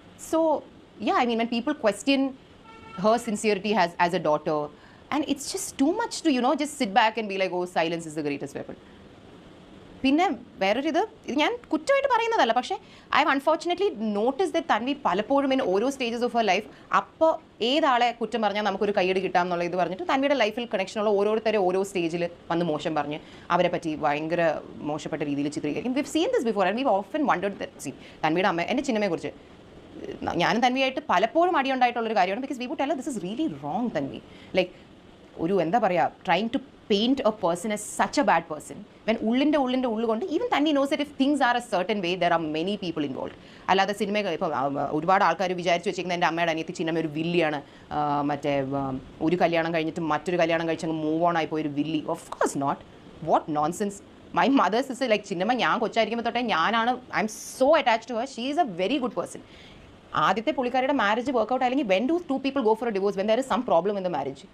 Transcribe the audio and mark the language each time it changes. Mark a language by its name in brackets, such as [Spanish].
[English] So yeah, I mean, when people question her sincerity as a daughter, and it's just too much to, you know, just sit back and be like, oh, silence is the greatest weapon. [Malayalam] പിന്നെ വേറൊരു ഇത് ഞാൻ കുറ്റമായിട്ട് പറയുന്നതല്ല, പക്ഷേ [English] I have unfortunately notice that [Malayalam] Tanvi പലപ്പോഴും in ഓരോ [English] stages of her life [Malayalam] അപ്പോൾ ഏതാളെ കുറ്റം പറഞ്ഞാൽ നമുക്കൊരു കൈയടി കിട്ടാം എന്നുള്ള ഇത് പറഞ്ഞിട്ട് തൻവിയുടെ ലൈഫിൽ കണക്ഷനുള്ള ഓരോരുത്തരെ ഓരോ സ്റ്റേജിൽ വന്ന് മോശം പറഞ്ഞ് അവരെ പറ്റി ഭയങ്കര മോശപ്പെട്ട രീതിയിൽ ചിത്രീകരിക്കും. [English] We've seen this before and we've often wondered that. [Malayalam] See, തൻവിയുടെ അമ്മ, എൻ്റെ ചിന്നമ്മയെക്കുറിച്ച് ഞാനും തൻവിയായിട്ട് പലപ്പോഴും അടിയുണ്ടായിട്ടുള്ളൊരു കാര്യമാണ്. [English] Because we would tell this is really wrong Tanvi. [Malayalam] Like ഒരു എന്താ പറയുക, [English] trying to paint a person as such a bad person when [Malayalam] ഉള്ളിൻ്റെ കൊണ്ട് [English] even Tanvi knows that if things are a certain way there are many people involved. [Malayalam] അല്ലാതെ cinema ഇപ്പോൾ ഒരുപാട് ആൾക്കാർ വിചാരിച്ചു വെച്ചിരിക്കുന്നത് എൻ്റെ അമ്മയുടെ അനിയത്തി ചിന്നമ്മ ഒരു വില്ലിയാണ്, മറ്റേ ഒരു കല്യാണം കഴിഞ്ഞിട്ട് മറ്റൊരു കല്യാണം കഴിച്ചങ്ങ് മൂവ് ഓൺ ആയിപ്പോയി ഒരു Willy. [English] Of course not. What nonsense. My mother's is like ചിന്നമ്മ [Malayalam] ഞാൻ കൊച്ചായിരിക്കുമ്പോൾ തൊട്ടേ ഞാനാണ്, [English] I am so attached to her. She is a very good person. [Malayalam] ആദ്യത്തെ പുള്ളിക്കാരുടെ മാരേജ് വർക്കൗട്ട് അല്ലെങ്കിൽ [English] When do two people go for a divorce when there is some problem in the marriage?